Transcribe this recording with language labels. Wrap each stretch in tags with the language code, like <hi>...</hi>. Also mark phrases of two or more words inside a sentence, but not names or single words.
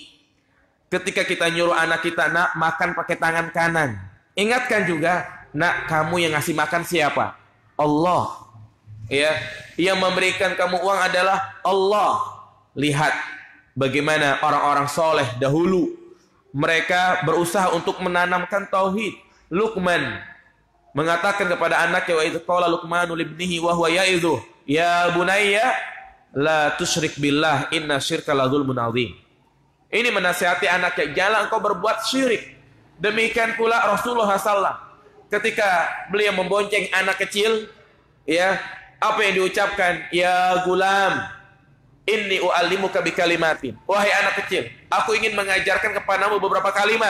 <id>Ketika kita nyuruh anak kita, nak makan pakai tangan kanan, ingatkan juga, nak kamu yang ngasih makan siapa? Allah. Ya, yang memberikan kamu uang adalah Allah. Lihat bagaimana orang-orang soleh dahulu, mereka berusaha untuk menanamkan tauhid. Luqman mengatakan kepada anaknya,</id> <ar>وإذ قال لقمان لابنه وهو يعظه يا بني لا تشرك بالله إن الشرك لظلم عظيم.</ar> <id>Ini menasihati anaknya, jangan engkau berbuat syirik. Demikian pula Rasulullah SAW ketika beliau membonceng anak kecil, ya, apa yang diucapkan?</id> <ar>يا غلام إني أعلمك بكلمات.</ar> <id>Wahai anak kecil, aku ingin mengajarkan kepadamu beberapa kalimat.</id>